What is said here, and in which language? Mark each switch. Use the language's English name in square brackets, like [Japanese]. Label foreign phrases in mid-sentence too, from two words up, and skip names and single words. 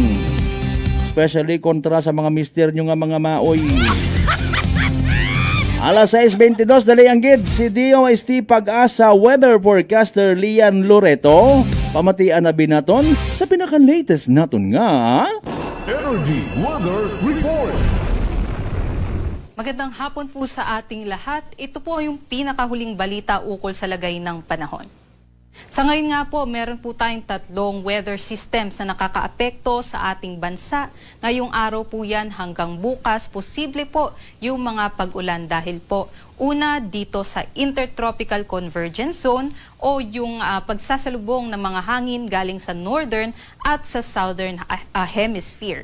[Hiligaynon] Especially kontra sa mga mister nyo nga mga maoy. Alas 6:22 dali ang gid si DOST Pag-asa [English] weather forecaster [Hiligaynon] Lian Loreto. Pamatian na binaton sa pinaka-latest naton nga Energy Weather Report. [Filipino] Magandang hapon po sa ating lahat. Ito po yung pinakahuling balita ukol sa lagay ng panahon. Sa ngayon nga po, meron po tayong 3 weather systems na nakakaapekto sa ating bansa. Ngayong araw po yan hanggang bukas, posible po yung mga pag-ulan dahil po una dito sa Intertropical Convergence Zone o yung pagsasalubong ng mga hangin galing sa Northern at sa Southern Hemisphere.